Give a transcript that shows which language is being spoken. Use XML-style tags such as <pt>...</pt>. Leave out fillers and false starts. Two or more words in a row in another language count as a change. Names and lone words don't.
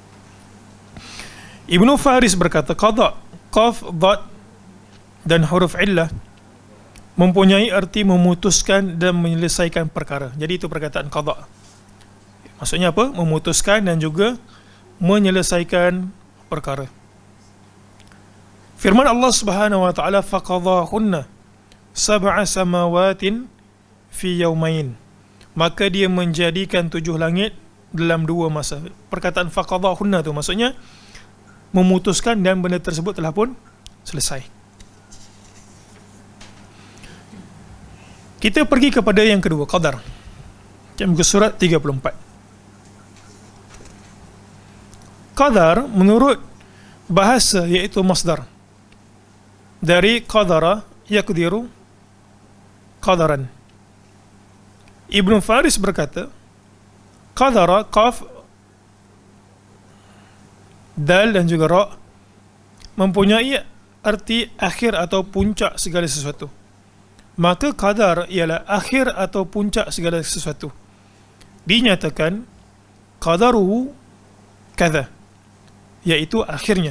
<ms>Ibnu Faris berkata, qada, qaf, dad dan huruf illah mempunyai arti memutuskan dan menyelesaikan perkara. Jadi itu perkataan qada. Maksudnya apa? Memutuskan dan juga menyelesaikan perkara. Firman Allah</ms> <ar>سبحانه وتعالى, فقضاهن سبع سماوات في يومين.</ar> <ms>Maka dia menjadikan 7 langit dalam 2 masa. Perkataan faqadahunna tu maksudnya memutuskan dan benda tersebut telah pun selesai. Kita pergi kepada yang kedua, qadar. Muka surat 34. Qadar menurut bahasa iaitu masdar dari</ms> <ar>قدر يقدر قدرا.</ar> <ms>Ibn Faris berkata, qadara, qaf, dal dan juga ra mempunyai arti akhir atau puncak segala sesuatu. Maka qadar ialah akhir atau puncak segala sesuatu. Dinyatakan</ms> <ar>قدره كذا,</ar> <ms>iaitu akhirnya.</ms>